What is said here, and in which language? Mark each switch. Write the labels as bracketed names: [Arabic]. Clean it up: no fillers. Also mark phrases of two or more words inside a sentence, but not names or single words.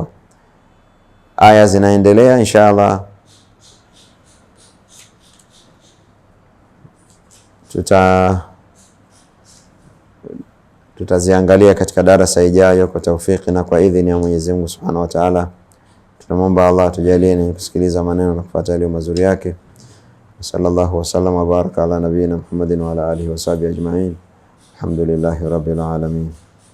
[Swahili] Aya zinaendelea inshallah, tutaziangalia katika darasa ijayo kwa taufiki na kwa idhini ya Mwenyezi Mungu [Arabic] سبحانه وتعالى. [Swahili] Tunamwomba Allah tujalie ni kusikiliza maneno na kufuata yale mazuri yake. [Arabic] صلى الله وسلم وبارك على نبينا محمد وعلى آله وصحبه أجمعين. الحمد لله رب العالمين.